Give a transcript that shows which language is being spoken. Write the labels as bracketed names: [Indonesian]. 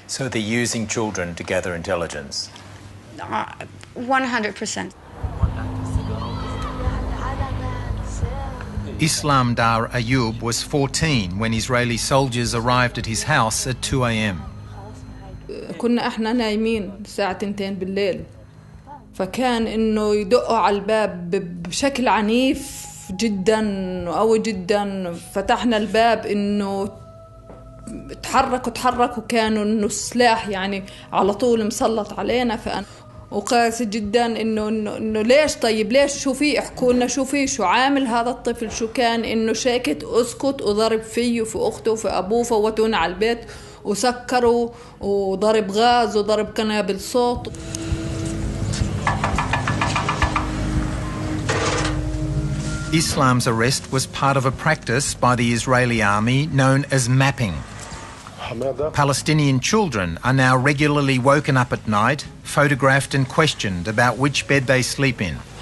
[English] So they're using children to gather intelligence? 100%. Islam Dar Ayub was 14 when Israeli soldiers arrived at his house at 2 a.m. [Arabic] كنا احنا نايمين الساعة 2 بالليل فكان انه يدقوا على الباب بشكل عنيف جدا وقوي جدا. فتحنا الباب انه تحركوا كانوا انه السلاح يعني على طول مسلط علينا. فأنا وقاسي جدا انه ليش طيب ليش شو في احكوا لنا شو في شو عامل هذا الطفل شو كان انه شاكت اسكت وضرب فيه وفي اخته وفي ابوه فوتونا على البيت وسكروا وضرب غاز وضرب قنابل صوت. [English] Islam's arrest was part of a practice by the Israeli army known as mapping. Palestinian children are now regularly woken up at night, photographed and questioned about which bed they sleep in.